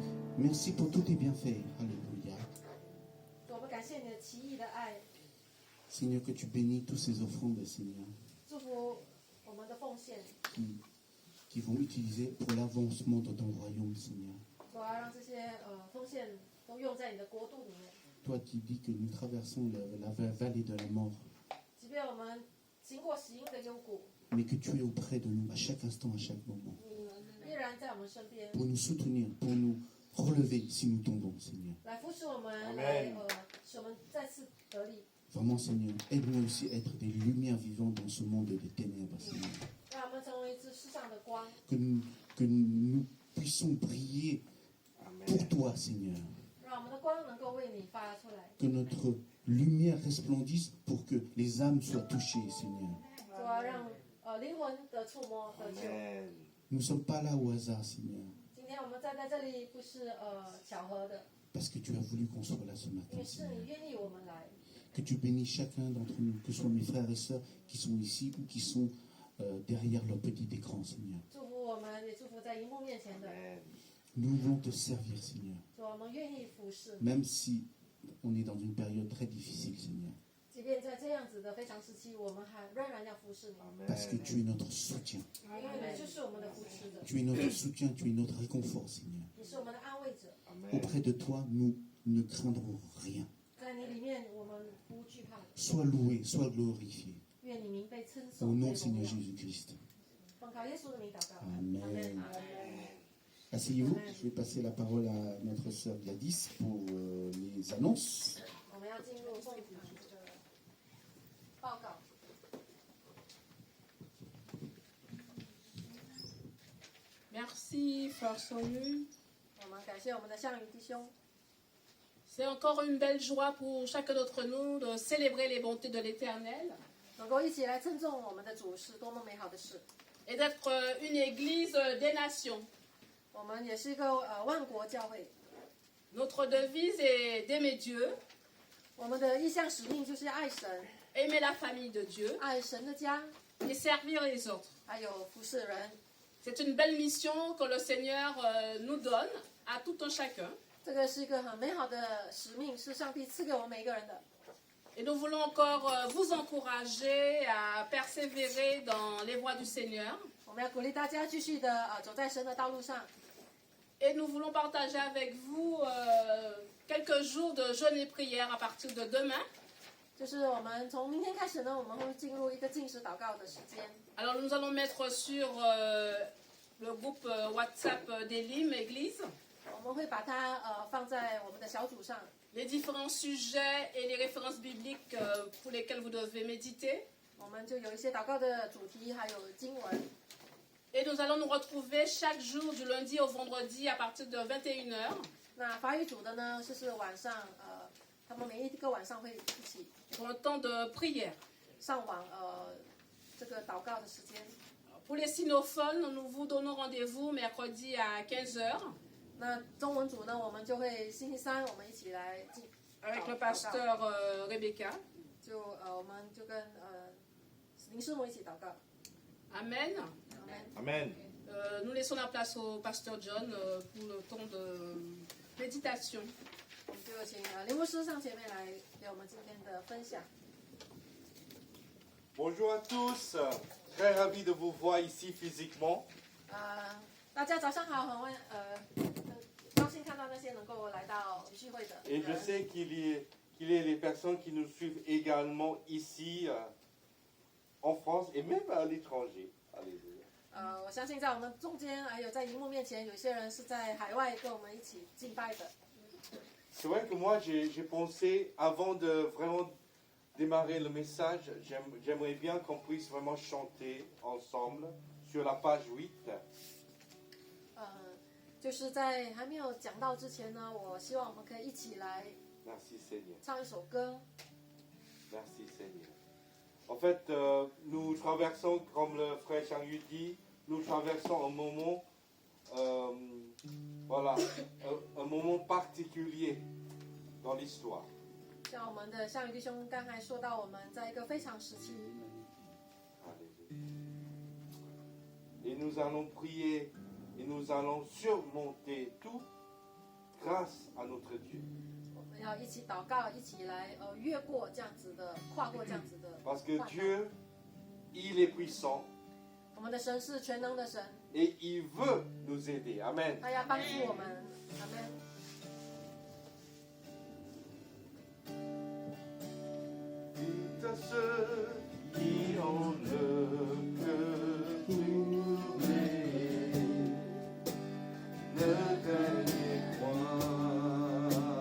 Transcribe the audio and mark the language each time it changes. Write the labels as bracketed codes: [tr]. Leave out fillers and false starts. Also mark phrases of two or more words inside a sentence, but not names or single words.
[fr] Merci pour tous tes bienfaits. Alléluia. [zh] 主，我们感谢你的奇异的爱， [fr] Seigneur, que tu bénis tous ces offrandes, Seigneur, [zh] 祝福我们的奉献， [fr] qui vont utiliser pour l'avancement de ton royaume, Seigneur. [zh] 主要让这些奉献都用在你的国度里面。 [fr] Toi qui dis que nous traversons la vallée de la mort, [zh] 即便我们经过死荫的幽谷， [fr] mais que tu es auprès de nous à chaque instant, à chaque moment, [zh] 你依然在我们身边， [fr] pour nous soutenir, pour nous relever si nous tombons, Seigneur. [zh] 来扶持我们， Amen 来使我们再次得力。 [fr] Vraiment, Seigneur, aide-nous aussi à être des lumières vivantes dans ce monde des ténèbres, Seigneur. [zh] 让我们成为这世上的光， [fr] Que nous puissions briller pour Amen. toi, Seigneur. [zh] 让我们的光能够为你发出来。 [fr] Que notre lumière resplendisse pour que les âmes soient touchées, Seigneur. [zh] 主要让灵魂的触摸得救。 [fr] Amen. Nous ne sommes pas là au hasard, Seigneur, [zh] 今天我们站在这里不是巧合的， [fr] parce que tu as voulu qu'on soit là ce [zh] 因 [fr] matin, [zh] 为是 [fr] Seigneur. [zh] 你愿意我们来。 [fr] Que tu bénis chacun d'entre nous, que ce soit mes frères et sœurs qui sont ici ou qui sont derrière leur petit écran, Seigneur. [zh] 祝福我们，也祝福在荧幕面前的。 [fr] Amen. Nous voulons te servir, Seigneur, [zh] 主，我们愿意服侍你， [fr] même si on est dans une période très difficile, Seigneur, [zh] 即便在这样子的非常时期，我们还仍然要服侍你， [fr] parce que tu es notre soutien. [zh] 因为你就是我们的扶持者， [fr] Tu es notre soutien, tu es notre réconfort, Seigneur. [zh] 你是我们的安慰者， [fr] Amen. Auprès de toi, nous ne craindrons rien. [zh] 在你里面我们不惧怕。 [fr] Sois loué, sois glorifié. [zh] 愿你名被称 [fr] Au [zh] 颂， [fr] nom [zh] 被 [fr] du Seigneur [zh] 荣耀。 [fr] Jésus-Christ. [zh] 奉靠耶稣的名祷告。 [fr] Amen. Asseyez-vous, je vais passer la parole à notre sœur Gladys pour les annonces. [zh] 我们要进入奉堂这个报告。 [fr] Merci, Frère Samu. [zh] 我们感谢我们的项羽弟兄， [fr] C'est encore une belle joie pour chacun d'entre nous de célébrer les bontés de l'Éternel [zh] 能够一起来称颂我们的主是多么美好的事。 [fr] et d'être une église des nations. [zh] 我们也是一个万国教会， [fr] Notre devise est d'aimer Dieu, [zh] 我们的意向使命就是爱神， [fr] aimer la famille de Dieu [zh] 爱神的家， [fr] et servir les autres. [zh] 还有服侍人。 [fr] C'est une belle mission que le Seigneur nous donne à tout un chacun. [zh] 这个是一个很美好的使命，是上帝赐给我们每一个人的。 [fr] Et nous voulons encore vous encourager à persévérer dans les voies du Seigneur. [zh] 我们要鼓励大家继续的走在神的道路上。 [fr] Et nous voulons partager avec vous quelques jours de jeûne et prière à partir de demain. [zh] 就是我们从明天开始呢，我们会进入一个禁食祷告的时间。 [fr] Alors nous allons mettre sur le groupe WhatsApp d'Elim Église [zh] 我们会把它放在我们的小组上， [fr] les différents sujets et les références bibliques pour lesquelles vous devez méditer. [zh] 我们就有一些祷告的主题，还有经文。 [fr] Et nous allons nous retrouver chaque jour du lundi au vendredi à partir de 21h [zh] 那法语组的呢，就是晚上他们每一个晚上会一起 [fr] pour un temps de prière. [zh] 上网这个祷告的时间。 [fr] Pour les sinophones, nous vous donnons rendez-vous mercredi à 15h [zh] 那中文组呢，我们就会星期三我们一起来进 [fr] avec le pasteur Rebecca. [zh] 就我们就跟林师母一起祷告。 [fr] Amen. Amen. Nous laissons la place au pasteur John pour le temps de méditation. [zh] 我们就请林牧师上前面来给我们今天的分享。 [fr] Bonjour à tous. Très ravi de vous voir ici physiquement. [zh] 大家早上好，很高兴看到那些能够来到聚会的 [fr] Et je [zh] 人。 [fr] sais qu'il y a les personnes qui nous suivent également ici en France et même à l'étranger. Alléluia. [zh] 我相信在我们中间，还有在荧幕面前，有些人是在海外跟我们一起敬拜的。 [fr] C'est vrai que moi j'ai pensé avant de vraiment démarrer le message, j'aimerais bien qu'on puisse vraiment chanter ensemble sur la page 8. [zh] 就是在还没有讲到之前呢，我希望我们可以一起来 [fr] Merci Seigneur. [zh] 唱一首歌。 [fr] Merci Seigneur. En fait, nous traversons, comme le frère Chang-Yu dit, nous traversons un moment, voilà, un moment particulier dans l'histoire. [zh] 像我们的项羽弟兄刚才说到，我们在一个非常时期， [fr] Et nous allons prier et nous allons surmonter tout grâce à notre Dieu. [zh] 我们要一起祷告，一起来越过这样子的，跨过这样子的 [fr] Parce que [zh] 患难。 [fr] Dieu, il est puissant [zh] 我们的神是全能的神， [fr] et il veut nous aider. Amen. [zh] 他要帮助我们。阿门。 [fr] Dites à ceux qui ont le cœur troublé, ne craignez point.